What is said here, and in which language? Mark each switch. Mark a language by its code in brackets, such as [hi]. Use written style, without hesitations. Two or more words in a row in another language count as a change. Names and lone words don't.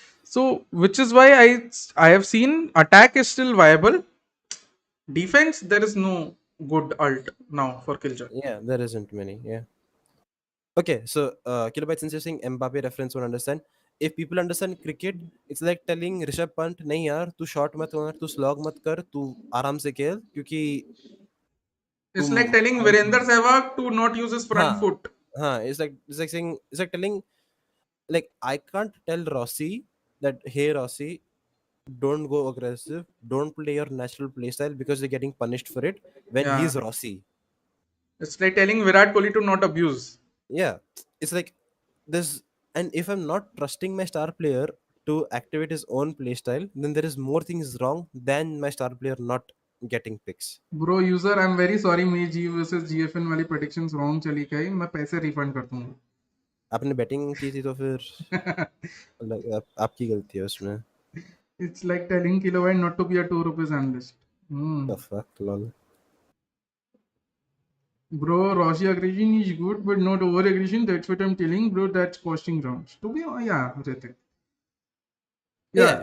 [en] So, which is why I have seen attack is still viable. Defense, there is no good alt now for Killjoy. Yeah, there isn't many. Yeah. Okay, so Kilobyte, since you're saying Mbappe reference won't understand. If people understand cricket, it's like telling Rishabh Pant, [hi] नहीं यार, तू shot मत मार, तू slog मत कर, तू आराम से खेल, क्योंकि [en] It's [hi] तुम [en] like telling [hi] out [en] Virender [hi] हो. [en] Sehwag to not use his front [hi] हाँ, [en] foot. हाँ, it's like saying, it's like telling, like I can't tell Rossi that, hey Rossi, don't go aggressive, don't play your natural playstyle because you're getting punished for it when Yeah. he's Rossi. It's like telling Virat Kohli to not abuse. Yeah, it's like this. And if I'm not trusting my star player to activate his own playstyle, then there is more things wrong than my star player not getting picks. Bro, user, I'm very sorry, मेरी G versus GFN वाली predictions wrong [hi] चली गई. मैं पैसे refund कर दूंगा. आपने बैटिंग की थी तो फिर आपकी गलती है उसमें. [en] It's like telling Kilobyte not to be a 2 rupees analyst. The fuck, lol. Bro, Rossi aggression is good, but not over aggression. That's what I'm telling, bro. That's costing rounds. To be yeah, Ritik. Yeah, I